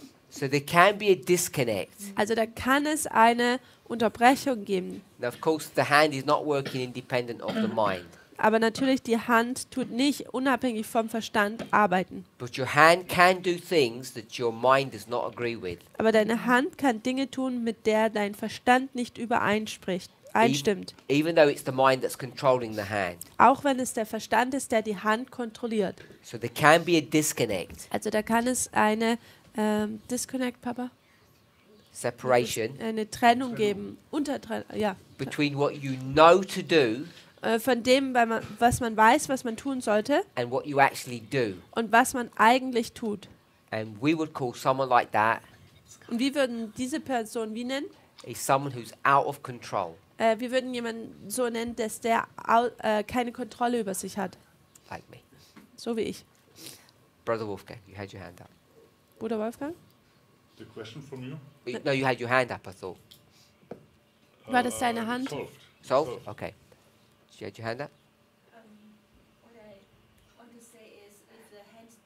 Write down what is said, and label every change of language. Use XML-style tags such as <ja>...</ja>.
<en>So there can be a disconnect.</en> <de>Also da kann es eine Unterbrechung geben.</de> <en>Now, of course, the hand is not working independent of the mind,</en> <de>Aber natürlich, die Hand tut nicht unabhängig vom Verstand arbeiten.</de> <en>but your hand can do things that your mind does not agree with.</en> <de>Aber deine Hand kann Dinge tun, mit der dein Verstand nicht einstimmt.</de> <en>Even though it's the mind that's controlling the hand.</en> <de>Auch wenn es der Verstand ist, der die Hand kontrolliert.</de> <en>So there can be a disconnect,</en> <de>Also da kann es eine Disconnect, Papa?</de> <en>separation</en> <de>Eine Trennung geben. Ja.</de> <en>between what you know to do</en> <de>Von dem, was man weiß, was man tun sollte</de> <en>and what you actually do.</en> <de>und was man eigentlich tut.</de> <en>And we would call someone like that</en> <de>Und wir würden diese Person wie nennen?</de> <en>is someone who's out of control,</en> <de>Wir würden jemanden so nennen, dass der keine Kontrolle über sich hat.</de> <en>like me.</en> <de>So wie ich.</de> <en>Brother Wolfgang, you had your hand up.</en> <de>Bruder Wolfgang?</de> <en>The question from you? No, you had your hand up, I thought.</en> <de>War das deine Hand?</de> <en>Solved. So? Okay. You had your hand up? What I want to say is if the hand</en>